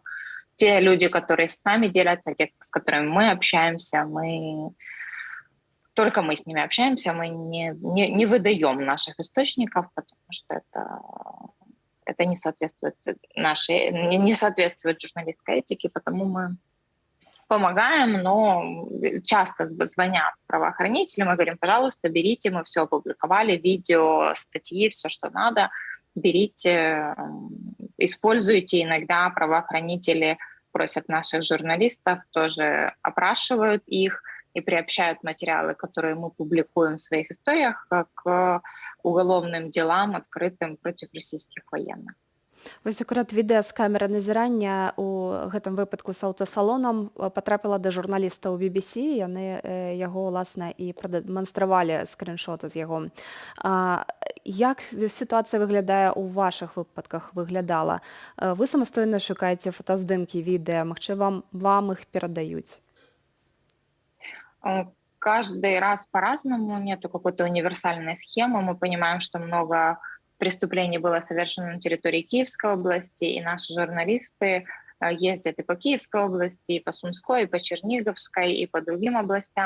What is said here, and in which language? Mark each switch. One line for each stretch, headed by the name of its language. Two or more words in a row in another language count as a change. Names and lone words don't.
Russian: те люди, которые с нами делятся, те, с которыми мы общаемся, только мы с ними общаемся, мы не выдаем наших источников, потому что это не соответствует журналистской этике, потому мы помогаем, но часто звонят правоохранители, мы говорим, пожалуйста, берите, мы все опубликовали, видео, статьи, все, что надо, берите, используйте. Иногда правоохранители просят наших журналистов, тоже опрашивают их и приобщают материалы, которые мы публикуем в своих историях, к уголовным делам, открытым против российских военных.
Belarusian: Вось акурат відэа з камеры назірання у гэтым выпадку з аўтасалонам патрапіла да журналістаў BBC, яны яго, уласна, і прадэманстравалі скріншоты з яго. Як сітуацыя выглядае ў вашых выпадках выглядала? Вы самастойна шукаеце фотаздымкі, відэа, магчыма, вам іх перадаюць?
Russian: Каждый раз по-разному, нету какой-то универсальной схемы. Мы понимаем, что много преступлений было совершено на территории Киевской области, и наши журналисты ездят и по Киевской области, и по Сумской, и по Черниговской, и по другим областям.